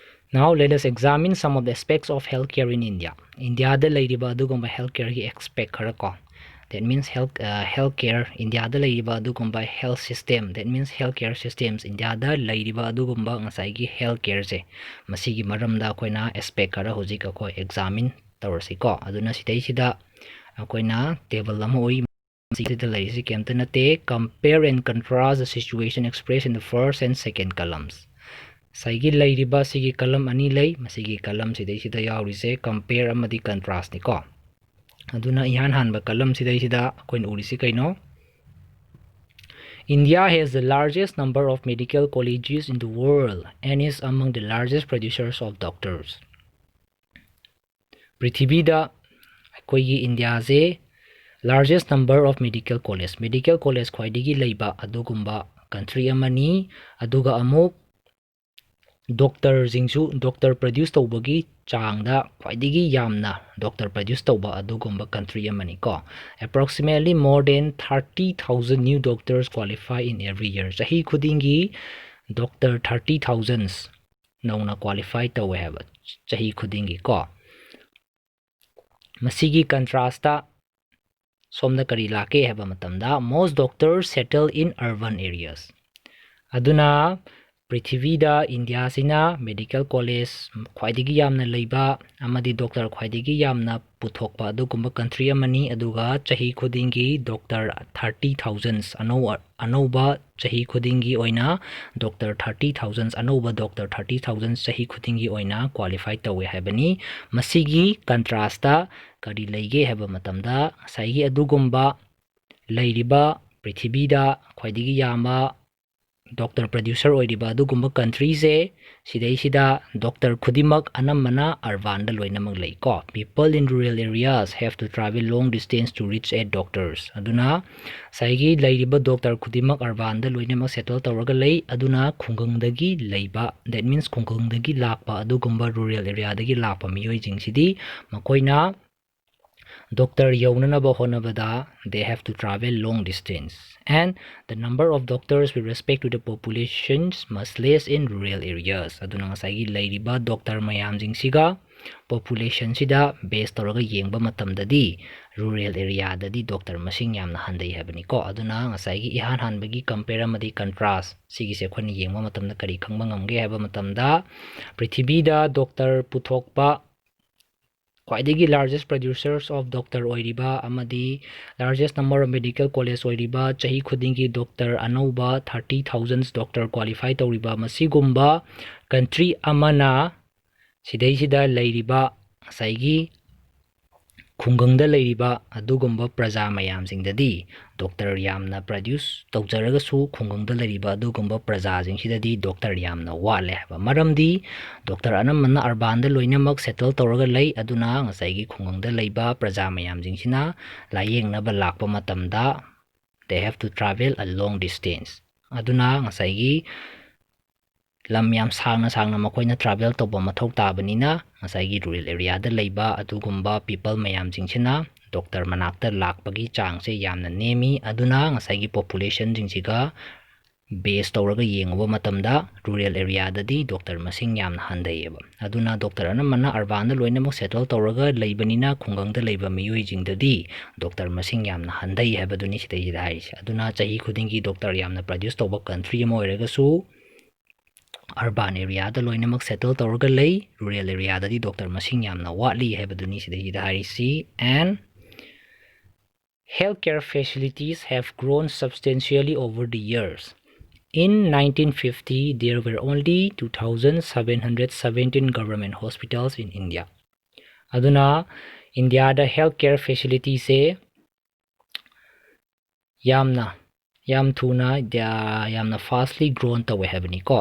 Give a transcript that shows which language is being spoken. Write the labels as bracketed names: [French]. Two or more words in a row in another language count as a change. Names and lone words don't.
[English] Now let us examine some of the aspects of healthcare in India. [Manipuri] India da leiriba adugumba healthcare gi aspect khara ko. [English] That means [Manipuri] healthcare India da leiriba adugumba [English] health system. That means healthcare systems [Manipuri] India da leiriba adugumba ngasai gi healthcare se. Masigi maramda koina aspect khara hojik ko examine tawrasi ko. Aduna sidai sida koina table lama oi [English] compare and contrast the situation expressed in the first and second columns. [Manipuri] Saigi lairiba sigi column ani lay masigi column sidai sida yaurise compare amadi contrast ni ko. Aduna ihan hanba column sidai sida koin urisi kaino. [English] India has the largest number of medical colleges in the world and is among the largest producers of doctors. [Manipuri] Prithibida koigi India se [English] largest number of medical college [Manipuri] khwaidigi leiba adugumba country amani aduga amuk doctor jingsu [English] doctor produce [Manipuri] tawbagi changda khwaidigi yamna [English] doctor produce [Manipuri] tawba adugumba country amani ko. [English] Approximately more than 30,000 new doctors qualify in every year. [Manipuri] Jahi khudingi doctor 30,000 nauna qualify tawe haba jahi khudingi ko. Masigi contrasta somda kari lake haba matamda [English] most doctors settle in urban areas. [Manipuri] Aduna prithivida India sina [English] medical college [Manipuri] khwaidigi yamna leiba amadi doctor khwaidigi yamna puthokpa adugumba country amani aduga chahi khudingi doctor 30,000 anouba chahi khudingi oina doctor 30,000 anouba doctor 30,000 chahi khudingi oina qualify tawe habani. Masigi contrasta kari leige haba matamda saigi adugumba leiriba prithibida khwaidigi yama [English] doctor producer [Manipuri] oiriba adugumba country se sidai sida doctor khudimak anamana urban da loinamak lei ko. [English] People in rural areas have to travel long distance to reach a doctors. [Manipuri] Aduna saigi leiriba doctor khudimak urban da loinamak settle tawraga lei aduna khungangdagi leiba [English] that means [Manipuri] khungangdagi lakpa adugumba [English] rural area [Manipuri] dagi lakpa miyoi jingsidi makoina doctor yaunanaba honabada [English] they have to travel long distance, and the number of doctors with respect to the populations must less in rural areas. [Manipuri] Aduna ngasai leiriba doctor mayam jingsiga population sida based toraga yengba matamdadi [English] rural area [Manipuri] dadi doctor masing yamna handai habani ko. Aduna ngasai ihan hanbagi compare amadi contrast sigi se khoni yengba matamda kari khangba ngamge haba matamda prithibida doctor puthokpa khwaidigi [English] largest producers of [Manipuri] doctor oiriba amadi [English] largest number of medical college [Manipuri] oiriba chahi khudingi doctor anouba 30,000 doctor qualify tawriba masigumba country amana sidai sida leiriba saigi khungangda leiriba adugumba praja mayam singdadi doctor yamna produce tawjaraga su khungangda leiriba adugumba praja singsidadi doctor yamna wale haba maramdi doctor anamana urban da loinamak settle tawraga lei aduna ngasai gi khungangda leiba praja mayam jingsina layengna ba lakpa matamda [English] they have to travel a long distance. [Manipuri] Aduna ngasai gi lam yam sangna makoina travel toba mathau tabanina ngasai gi [English] rural area [Manipuri] da leiba adugumba people mayam jingsina doctor manakta lakpagi changse yamna nemi aduna ngasai gi population jingsiga base tawraga yengba matamda rural area dadi doctor masing yamna handaiba. Aduna doctor anamana urban da loinamak settle tawraga leibanina khungangda leiba miyoi jingdadi doctor masing yamna handai habaduni sidai sida haise. Aduna chahi khudingi doctor yamna produce tawba country ama oiraga su [English] urban area [Manipuri] da loinamak settle tawraga lei [English] rural area [Manipuri] dadi doctor masing yamna watli habaduni sidai sida haisi. [English] And healthcare facilities have grown substantially over the years. In 1950, there were only 2,717 government hospitals in India. [Manipuri] Aduna India da [English] healthcare facilities [Manipuri] se yam thuna yamna [English] fastly grown [Manipuri] tawe habani ko.